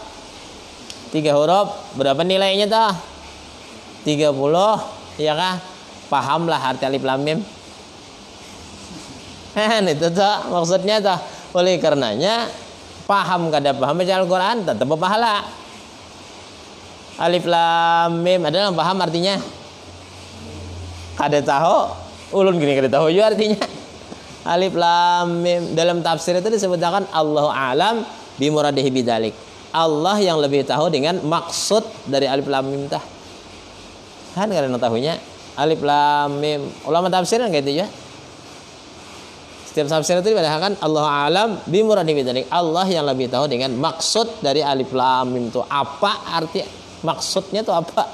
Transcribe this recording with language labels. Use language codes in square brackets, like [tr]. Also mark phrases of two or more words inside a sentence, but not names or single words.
[id] 3 huruf. Berapa nilainya dah? 30, ya kah? Pahamlah arti alif lam mim. Itu tuh maksudnya tuh. Oleh karenanya paham kada paham baca Al-Quran tetap berpahala. Alif lam mim adalah paham artinya. [bjn] Kada tahu, ulun gini kada tahu juga artinya. [id] Alif lam mim dalam tafsir itu disebutkan [ar] الله أعلم بمراده بذلك. [id] Allah yang lebih tahu dengan maksud dari alif lam mim tah. [bjn] Kan kada tahunya alif lam mim. [id] Ulama tafsir kan gitu ya. Setiap tafsir itu dikatakan [ar] الله أعلم بمراده بذلك. [id] Allah yang lebih tahu dengan maksud dari alif lam mim itu apa arti maksudnya itu apa?